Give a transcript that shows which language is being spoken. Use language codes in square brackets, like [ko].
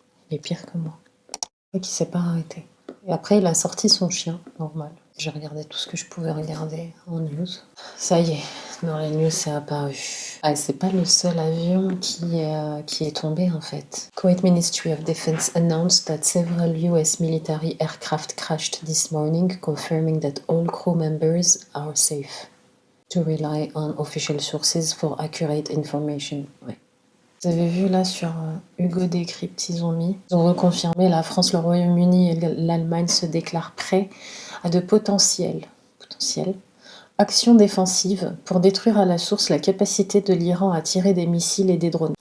[fr] Il est pire que moi. Et qu'il s'est pas arrêté. Et après il a sorti son chien, normal. J'ai regardé tout ce que je pouvais regarder en news. Ça y est, dans les news c'est apparu. Ah, c'est pas le seul avion qui est tombé en fait. [en] Kuwait Ministry of Defense announced that several US military aircraft crashed this morning, confirming that all crew members are safe. To rely on official sources for accurate information. [fr] Ouais. Vous avez vu là sur Hugo Décrypte, ils ont reconfirmé la France, le Royaume-Uni et l'Allemagne se déclarent prêts à de potentielles actions défensives pour détruire à la source la capacité de l'Iran à tirer des missiles et des drones.